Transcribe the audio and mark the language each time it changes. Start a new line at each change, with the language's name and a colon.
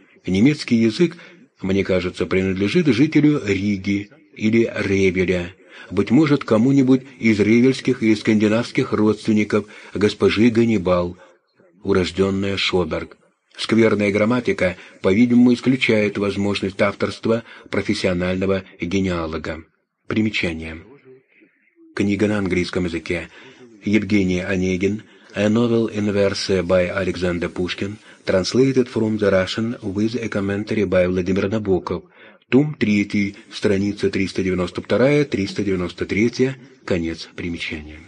Russian: Немецкий язык, мне кажется, принадлежит жителю Риги или Ревеля, быть может, кому-нибудь из ревельских или скандинавских родственников госпожи Ганнибал, урожденная Шоберг. Скверная грамматика, по-видимому, исключает возможность авторства профессионального генеалога. Примечание. Книга на английском языке. Евгений Онегин.
English: A novel in verse by Alexander Pushkin, translated from the Russian with a commentary by Vladimir Nabokov.
Russian: Том 3, страница 392-393, конец примечания.